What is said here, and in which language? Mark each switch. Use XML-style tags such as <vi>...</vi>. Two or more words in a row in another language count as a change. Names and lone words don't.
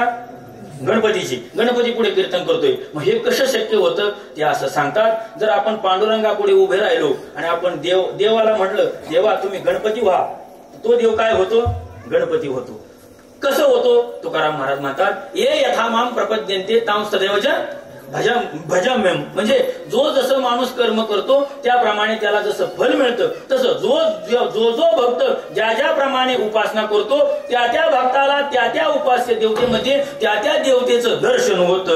<mr>गणपतीची. गणपती पुढे कीर्तन करतोय. मग हे कसं शक्य होतं? ते असं सांगतात, जर आपण पांडुरंगापुढे उभे राहिलो आणि आपण देवाला म्हटलं देवा तुम्ही गणपती व्हा, तो देव काय होतो? गणपती होतो. कसं होतो? तुकाराम महाराज म्हणतात</mr> <sa>ये यथा माम प्रपद्यन्ते तां सदैव भजाम्यहम्.</sa> <mr>म्हणजे जो जसं माणूस कर्म करतो त्याप्रमाणे त्याला जसं फल मिळतं, तसं जो भक्त ज्या प्रमाणे उपासना करतो त्या भक्ताला त्या उपास्य देवतेमध्ये त्या देवतेचं दर्शन होतं.</mr>